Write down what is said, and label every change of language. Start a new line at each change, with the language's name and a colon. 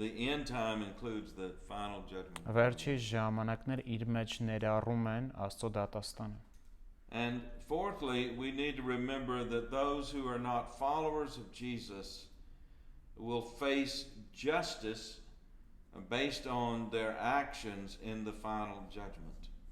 English: The end time includes the final judgment.
Armenian: Վերջի ժամանակներ իր մեջ ներառում են Աստծո դատաստանը։
English: And fourthly, we need to remember that those who are not followers of Jesus will face justice based on their actions in the final judgment.